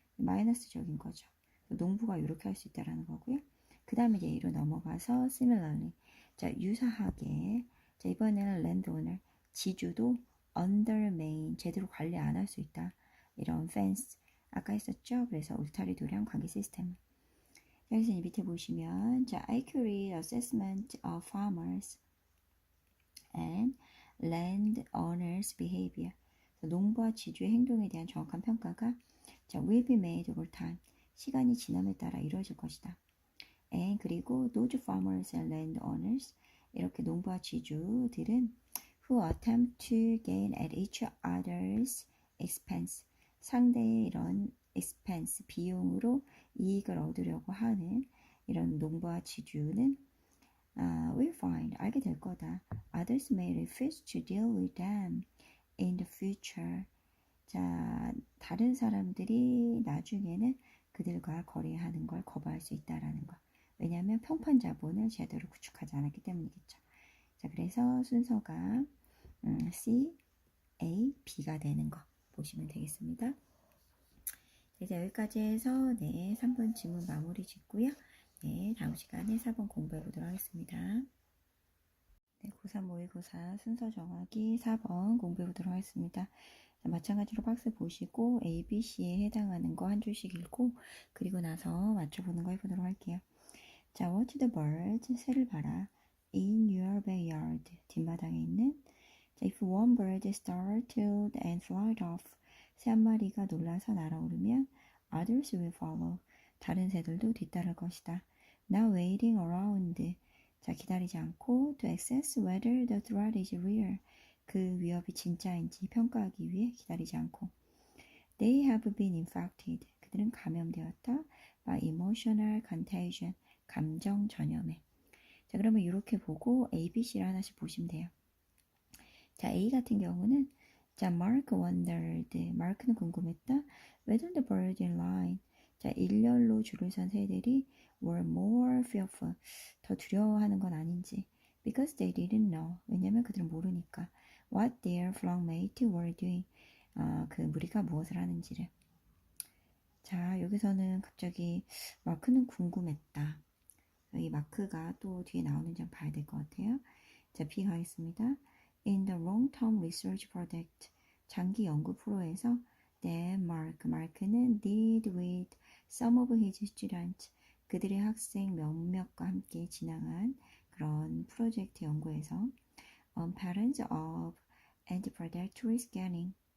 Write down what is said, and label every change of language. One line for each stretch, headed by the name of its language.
Korean: 마이너스적인 거죠. 농부가 이렇게 할 수 있다라는 거고요. 그 다음에 이제 A로 넘어가서 similarly, 자, 유사하게, 자, 이번에는 landowner, 지주도 undermain, 제대로 관리 안 할 수 있다. 이런 fence, 아까 했었죠? 그래서 울타리 도량 관계 시스템. 여기서 이제 밑에 보시면, 자,
English: accurate assessment of farmers and landowners behavior.
Korean: 농부와 지주의 행동에 대한 정확한 평가가 자,
English: will be made over time.
Korean: 시간이 지남에 따라 이루어질 것이다. And 그리고
English: those farmers and landowners,
Korean: 이렇게 농부와 지주들은
English: who attempt to gain at each other's expense,
Korean: 상대의 이런 expense, 비용으로 이익을 얻으려고 하는 이런 농부와 지주는
English: will find,
Korean: 알게 될 거다.
English: Others may refuse to deal with them in the future.
Korean: 자, 다른 사람들이 나중에는 그들과 거래하는 걸 거부할 수 있다라는 거. 왜냐하면 평판 자본을 제대로 구축하지 않았기 때문이겠죠. 자, 그래서 순서가 C, A, B가 되는 거 보시면 되겠습니다. 이제 여기까지 해서 네, 3번 지문 마무리 짓고요. 네, 다음 시간에 4번 공부해 보도록 하겠습니다. 네, 고3 모의고사 순서 정하기 4번 공부해 보도록 하겠습니다. 자, 마찬가지로 박스 보시고 A, B, C에 해당하는 거 한 줄씩 읽고 그리고 나서 맞춰보는 거 해보도록 할게요.
English: 자, watch the birds,
Korean: 새를 봐라.
English: In your backyard,
Korean: 뒷마당에 있는. 자,
English: if one bird startled and flied off,
Korean: 새 한 마리가 놀라서 날아오르면
English: others will follow,
Korean: 다른 새들도 뒤따를 것이다.
English: Now waiting around,
Korean: 자, 기다리지 않고
English: to assess whether the threat is real,
Korean: 그 위협이 진짜인지 평가하기 위해 기다리지 않고
English: They have been infected,
Korean: 그들은 감염되었다.
English: by emotional contagion,
Korean: 감정 전염에. 자, 그러면 이렇게 보고 A, B, C를 하나씩 보시면 돼요. 자, A 같은 경우는 자,
English: Mark wondered,
Korean: 마크는 궁금했다.
English: whether the birds in line,
Korean: 자, 일렬로 줄을 선 새들이
English: were more fearful,
Korean: 더 두려워하는 건 아닌지.
English: because they didn't know,
Korean: 왜냐면 그들은 모르니까.
English: what their flockmate were doing,
Korean: 그 무리가 무엇을 하는지를. 자, 여기서는 갑자기 마크는 궁금했다. 이 마크가 또 뒤에 나오는지 한번 봐야 될 것 같아요. 자, B 가겠습니다.
English: In the long-term research project,
Korean: 장기 연구 프로에서
English: then 마크는 did with some of his students,
Korean: 그들의 학생 몇몇과 함께 진행한 그런 프로젝트 연구에서
English: patterns of and predatory scanning,